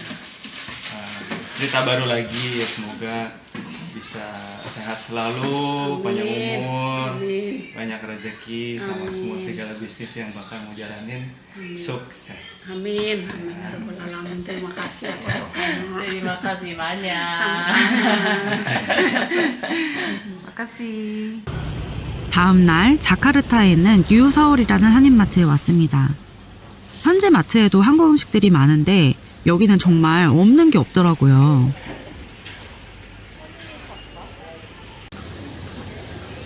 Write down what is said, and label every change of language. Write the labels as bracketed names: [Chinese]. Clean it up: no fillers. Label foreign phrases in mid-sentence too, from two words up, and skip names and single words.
[Indonesian] Cerita baru lagi ya, semoga bisa sehat selalu, panjang umur, Amin. banyak rezeki sama semua segala bisnis yang bakal mau jalanin sukses. Amin. Amin. [Arabic] يا رب العالمين. [Indonesian] Terima kasih. Terima kasih banyak. makasih. [Korean] 다음 날 자카르타에 있는 뉴서울이라는 한인마트에 왔습니다. 현재 마트에도 한국 음식들이 많은데 여기는 정말 없는 게 없더라고요.